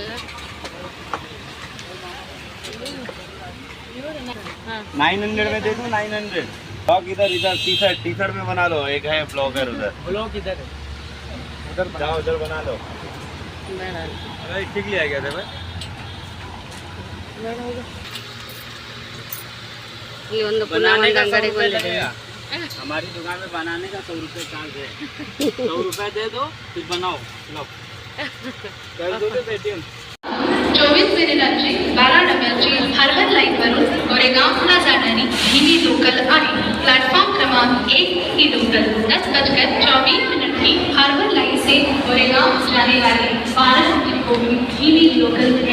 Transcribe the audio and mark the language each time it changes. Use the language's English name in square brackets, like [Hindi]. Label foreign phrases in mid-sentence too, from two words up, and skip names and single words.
[Hindi] 900 में दे दूं 900। ब्लॉग इधर टी शर्ट में बना लो, एक है ब्लॉगर उधर। ब्लॉग इधर है, उधर जाओ, उधर बना लो। [Kannada] ಬೇಡ [Hindi] अरे ठीक लिया गया था मैं। [Kannada] ಬೇಡ ಹೋಗು. ಇಲ್ಲಿ ಒಂದು ಪುನಃ ಒಂದು ಅಂಗಡಿಗೆ ಬಂದಿದೆ. [Hindi] हमारी दुकान में बनाने का 100 रुपये चार्ज है। 100 रुपये दे दो फिर बनाओ, लो कर दो पेटीएम। [Marathi] 24 मिनिटांची 12 डब्याची हार्बर लाईनवरून गोरेगावला जाणारी हिंदी लोकल आहे. प्लॅटफॉर्म क्रमांक 1 ही लोकल [Hindi] 10:24 की हार्बर लाइन से गोरेगांव जाने वाली 12 डिपो हिंदी लोकल है.